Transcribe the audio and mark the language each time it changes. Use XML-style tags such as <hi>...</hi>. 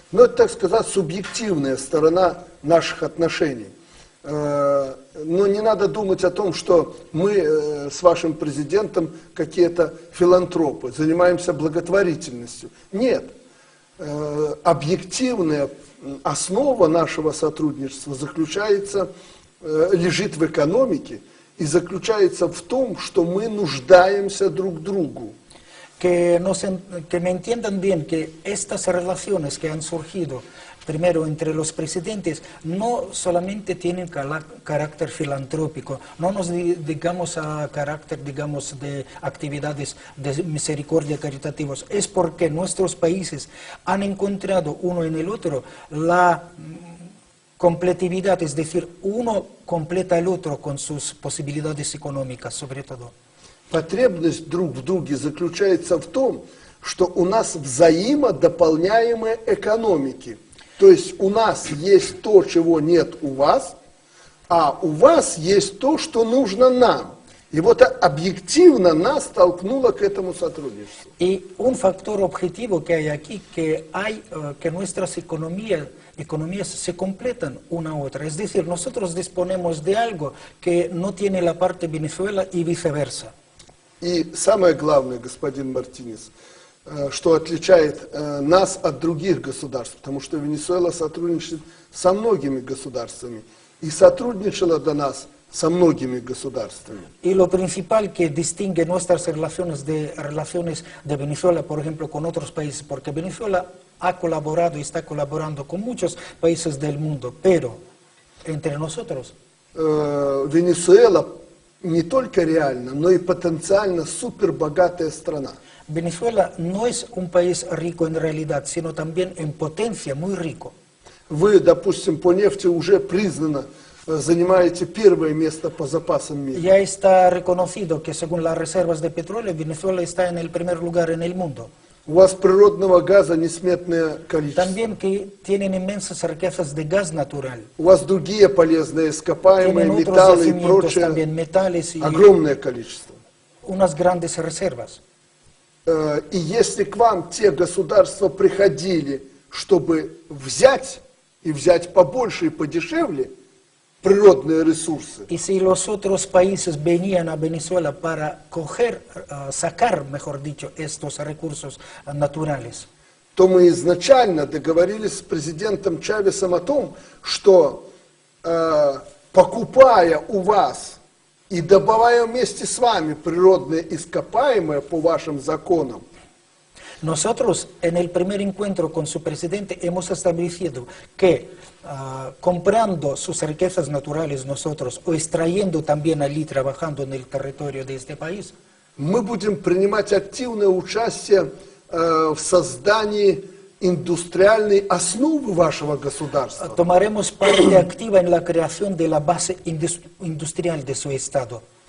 <ru>Но это, так сказать, субъективная сторона наших отношений. Но не надо думать о том, что мы с вашим президентом какие-то филантропы, занимаемся благотворительностью. Нет. Объективная основа нашего сотрудничества лежит в экономике и заключается в том, что мы нуждаемся друг в другу.</ru> <es>Que me entiendan bien que estas relaciones que han surgido primero entre los presidentes no solamente tienen carácter filantrópico, no nos digamos a carácter, digamos, de actividades de misericordia caritativos, es porque nuestros países han encontrado uno en el otro la completividad, es decir, uno completa al otro con sus posibilidades económicas, sobre todo.</es> <ru>Потребность друг в друге заключается в том, что у нас взаимодополняемые экономики. То есть у нас есть то, чего нет у вас, а у вас есть то, что нужно нам. И вот объективно нас толкнуло к этому сотрудничеству.</ru> <es>Y un factor objetivo que hay aquí, que nuestras economías se completan una a otra. Es decir, nosotros disponemos de algo que no tiene la parte Venezuela y viceversa.</es> <ru>И самое главное, господин Мартинес, что отличает нас от других государств, потому что Венесуэла сотрудничает со многими государствами и сотрудничала до нас со многими государствами.</ru> <es>Y lo principal que distingue nuestras relaciones de Venezuela, por ejemplo, con otros países, porque Venezuela ha colaborado y está colaborando con muchos países del mundo, pero entre nosotros,</es> <ru>Венесуэла не только реально, но и потенциально супербогатая страна.</ru> <es>Venezuela no es un país rico en realidad, sino también en potencia muy rico.</es> <ru>Вы, допустим, по нефти уже признано занимаете первое место по запасам мира.</ru> <es>Ya está reconocido que según las reservas de petróleo, Venezuela está en el primer lugar en el mundo.</es> <ru>У вас природного газа несметное количество.</ru> <es>También que tienen inmensas riquezas de gas natural.</es> <ru>У вас другие полезные ископаемые,</ru> <es>Tienen otros</es> <ru>металлы и</ru> <es>yacimientos</es> <ru>прочее.</ru> <es>también, metales y</es> <ru>Огромное количество.</ru> <es>unas grandes reservas.</es> <ru>И если к вам те государства приходили, чтобы взять, и взять побольше и подешевле, природные ресурсы,</ru> <es>Y si los otros países venían a Venezuela para sacar, mejor dicho, estos recursos naturales,</es> <ru>то мы изначально договорились с президентом Чавесом о том, что покупая у вас и добывая вместе с вами природные ископаемые по вашим законам,</ru> <es>nosotros en el primer encuentro con su presidente hemos establecido que comprando sus riquezas naturales nosotros o extrayendo también allí, trabajando en el territorio de este país,</es> <ru>мы будем принимать активное участие в создании индустриальной основы вашего государства.</ru> <es>tomaremos parte activa en la creación de la base industrial de su Estado.</es>